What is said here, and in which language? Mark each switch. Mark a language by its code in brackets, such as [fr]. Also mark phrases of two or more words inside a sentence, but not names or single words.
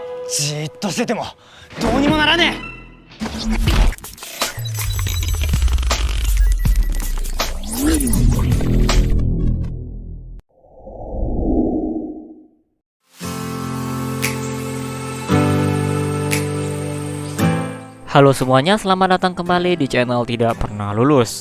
[ja] じーっとしててもどうにもならねえ。 [id] Halo semuanya, selamat datang kembali di channel Tidak Pernah Lulus.